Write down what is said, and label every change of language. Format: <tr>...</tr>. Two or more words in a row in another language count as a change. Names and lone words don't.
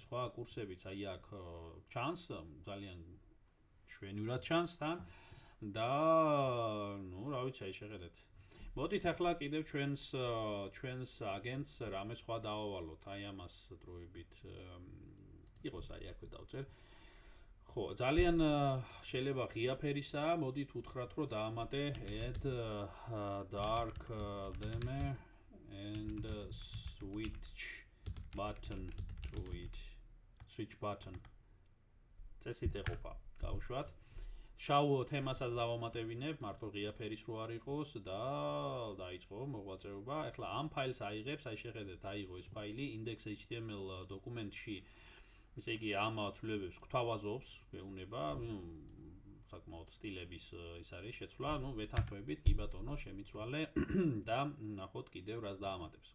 <ka>სხვა კურსებიც აი აქ ჩანს, ძალიან შვენივრად ჩანს თან და რა ვიცი, აი შეხედეთ. მოდით ახლა კიდევ ჩვენს აგენტს რამე სხვა დავავალოთ, აი ამას დროებით იყოს აი აქვე დავწერ. ხო, ძალიან შეიძლება ღია ფერისაა, მოდით უთხრათ, რომ დაამატე</ka> <en>add dark theme and switch button to it. Switch button.</en> <ka>წესით ეყოფა, გავუშვათ. შავ თემასაც დავამატებინებ, მარტო ღია ფერის რო არ იყოს და დაიწყო მოღვაწეობა. ახლა ამ ფაილს აიღებს, აი შეხედეთ, აიღო ეს ფაილი index.html დოკუმენტში. ესე იგი ამ ცვლილებებს გვთავაზობს, გვეუბნება, საკმაოდ სტილების ის არის შეცვლა, ვეთანხმებით, კი ბატონო, შემიცვალე და ნახოთ კიდევ რას დაამატებს.</ka>